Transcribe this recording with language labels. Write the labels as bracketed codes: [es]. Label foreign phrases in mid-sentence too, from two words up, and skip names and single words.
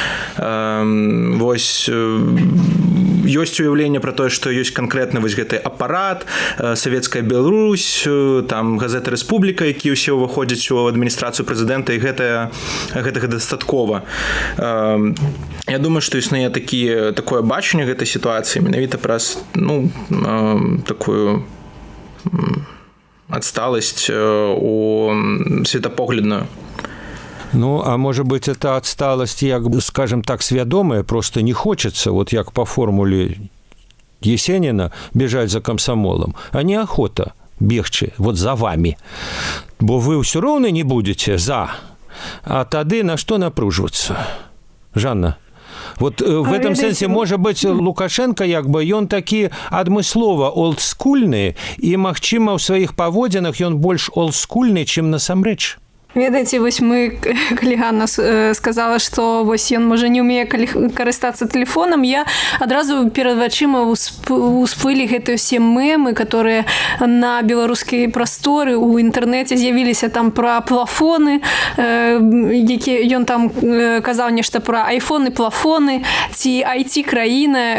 [be] Вось ёсць уяўленне пра тое, што ёсць канкрэтна вось гэты апарат, Савецкая Беларусь, там газета Рэспубліка, якія ўсе ўваходзяць у адміністрацыю прэзідэнта, і гэтага дастаткова. Я думаю, што існуе такое бачанне гэтай сітуацыі менавіта праз, ну, [ru] такую отсталость [be] у светопоглядную. [ru] Ну, а может быть, это отсталость, як, скажем так, свядомая, просто не хочется, вот як по формуле Есенина, бежать за комсомолом, а неохота бегчы вот за вами. [be] Бо вы ўсё роўна [ru] не будете за, [be] а тады [ru] на что напруживаться? Жанна? Вот в этом сэнсе, может быть, [be] Лукашенко, як бы, ён такі адмыслова олдскульны, і, магчыма, ў сваіх паводзінах ён больш олдскульны, чым насамрэч. Ведаеце, вось мы, калі Ганна сказала, што вось ён можа не ўмее карыстацца тэлефонам, я адразу перад вачыма усплылі гэтыя ўсе мемы, которые на беларускай прасторы у інтэрнэце з'явіліся там пра плафоны, які ён там казаў нешта пра айфоны, плафоны, ці IT-краіна.